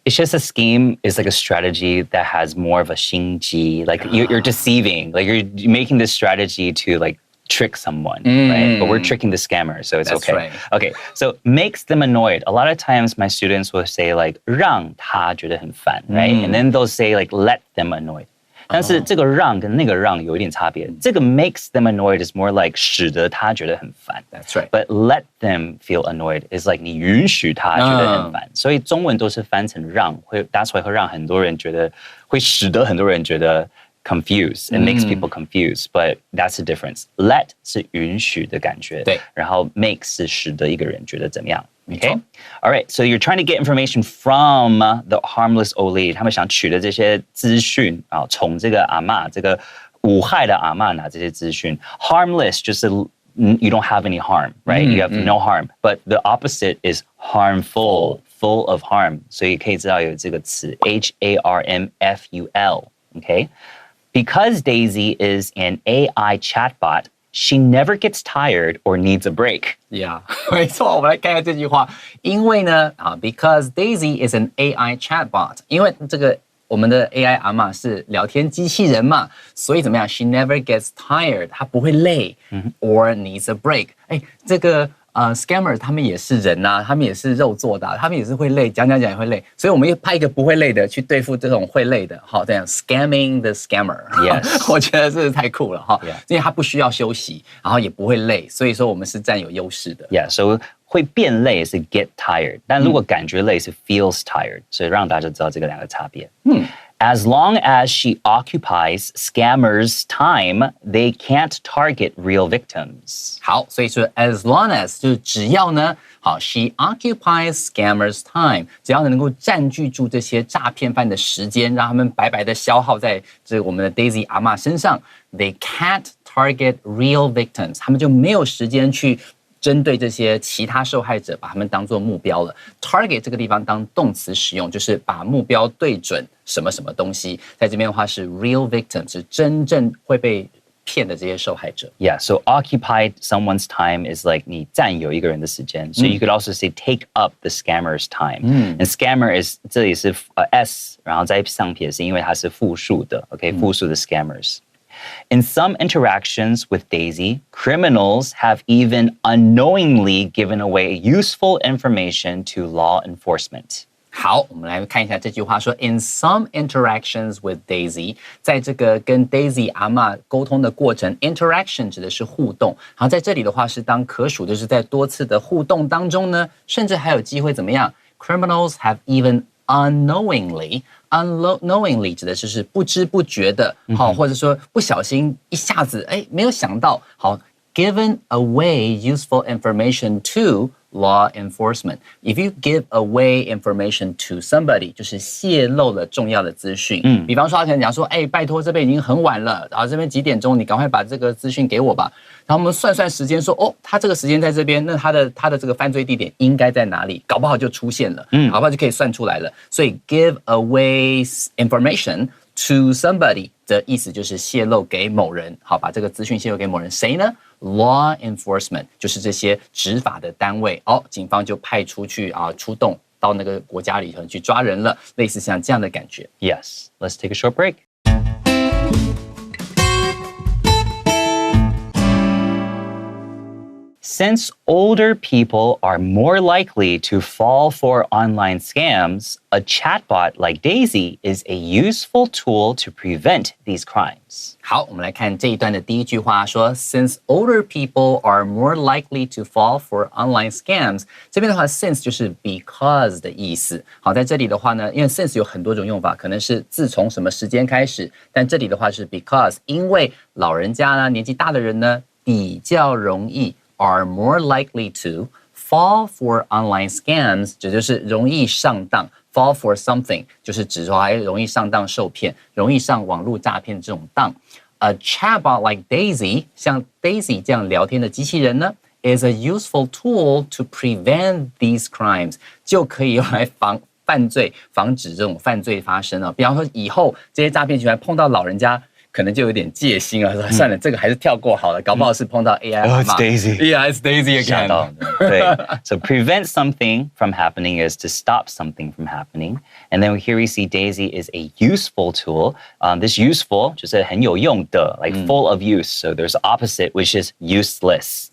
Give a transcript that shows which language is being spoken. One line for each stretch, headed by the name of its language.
English: It's just a scheme is like a strategy that has more of a
Chinese: 心机
English: like you're deceiving, like you're making this strategy to like trick someone, right? But we're tricking the scammer, so it's That's okay. right. Okay, so makes them annoyed. A lot of times my students will say like
Chinese: 让他觉得很烦,
English: right? And then they'll say like let them annoyed.
Chinese: 但是这个让跟那个让有一点差别。
English: 这个 makes them annoyed is more like
Chinese: 使得他觉得很烦。
English: That's right. But let them feel annoyed is like
Chinese: 你允许他觉得很烦。所以中文都是翻成让，
English: that's why
Chinese: 会让很多人觉得，会使得很多人觉得 confused.
English: It makes people confused, but that's the difference.
Chinese: Let 是允许的感觉，对，然后 make 是使得一个人觉得怎么样。
English: Okay. All right. So you're trying to get information from the harmless old lady.
Chinese: 他们想取的这些资讯啊，从这个阿嬷，这个无害的阿嬷拿这些资讯。
English: Harmless
Chinese: 就是
English: you don't have any harm, right? You have no harm. But the opposite is harmful, full of harm.
Chinese: 所以可以知道有这个词 harmful.
English: Okay. Because Daisy is an AI chatbot.She never gets tired or needs a break.
Chinese: Yeah, 没错，我们来看一下这句话。因为呢，
English: because Daisy is an AI chatbot，
Chinese: 因为这个我们的 AI 阿嬷是聊天机器人嘛，所以怎么样 ？
English: She never gets tired，
Chinese: 她不会累，
English: or needs a break。
Chinese: 哎，这个scammer 他们也是人呐，他们也是肉做的，他们也是会累，讲也会累，所以我们又派一个不会累的去对付这种会累的，好，这样
English: scamming the scammer。
Chinese: Yes， 我觉得这是太酷了哈，因为他不需要休息，然后也不会累，所以说我们是占有优势的。 Yeah, so 会变累是
English: get tired，
Chinese: 但如果感觉累是
English: feels tired，
Chinese: 所以让大家知道这个两个差别。
English: As long as she occupies scammers' time, they can't target real victims.
Chinese: 好，所以说
English: as long as
Chinese: 就是只要呢，好
English: she occupies scammers' time，
Chinese: 只要能够占据住这些诈骗犯的时间，让他们白白的消耗在这我们的 Daisy 阿嬷身上 ，
English: they can't target real victims，
Chinese: 他们就没有时间去针对这些其他受害者，把他们当作目标了。 Target 这个地方当动词使用，就是把目标对准什么什么东西。在这边的话是 real victim， 是真正会被骗的这些受害者。
English: Yeah, so occupied someone's time is like
Chinese: 你占有一个人的时间。
English: So you could also say take up the scammer's time. And scammer is
Chinese: 这里是s， 然后再上撇是因为它是复数的
English: ，OK， 复数的 scammers。In some interactions with Daisy, criminals have even unknowingly given away useful information to law enforcement.
Chinese: 好，我们来看一下这句话说
English: In some interactions with Daisy，
Chinese: 在这个跟 Daisy 阿嬷沟通的过程 ，interaction 指的是互动，然后在这里的话是当可数，就是在多次的互动当中呢，甚至还有机会怎么样 ？
English: Criminals have even unknowingly
Chinese: 指的就是不知不觉的，好，或者说不小心一下子没有想到，好
English: given away useful information to law enforcement. If you give away information to somebody,
Chinese: 就是泄露了重要的资讯。比方说他可能讲说，拜托这边已经很晚了，然后这边几点钟，你赶快把这个资讯给我吧。然后我们算算时间说，他这个时间在这边，那他的这个犯罪地点应该在哪里？搞不好就出现了，搞不好就可以算出来了。所以
English: give away information to somebody
Chinese: 的意思就是泄露给某人，好，把这个资讯泄露给某人，谁呢？Law enforcement 就是这些执法的单位，警方就派出去出动到那个国家里头去抓人了，类似像这样的感觉。
English: Yes, let's take a short break. Since older people are more likely to fall for online scams, a chatbot like Daisy is a useful tool to prevent these crimes.
Chinese: 好，我们来看这一段的第一句话说
English: Since older people are more likely to fall for online scams，
Chinese: 这边的话 since 就是 because 的意思。好，在这里的话呢，因为 since 有很多种用法，可能是自从什么时间开始，但这里的话是 because， 因为老人家呢，年纪大的人呢，比较容易
English: are more likely to fall for online scams，
Chinese: 这就是容易上当。
English: Fall for something
Chinese: 就是指说还容易上当受骗，容易上网络诈骗这种当。
English: A chatbot like Daisy，
Chinese: 像 Daisy 这样聊天的机器人呢 ，
English: is a useful tool to prevent these crimes，
Chinese: 就可以用来防止这种犯罪发生啊。比方说以后这些诈骗集团碰到老人家，可能就有点戒心了，说算了，这个还是跳过好了，搞不好是碰到 AI
English: Oh,
Chinese: 阿
English: it's
Chinese: 嬷
English: Daisy. Yeah, it's Daisy
Chinese: 吓
English: again.
Chinese: 到对
English: So prevent something from happening is to stop something from happening. And then here we see Daisy is a useful tool. This useful
Chinese: 就是很有用的
English: like full of use. So there's the opposite, which is useless.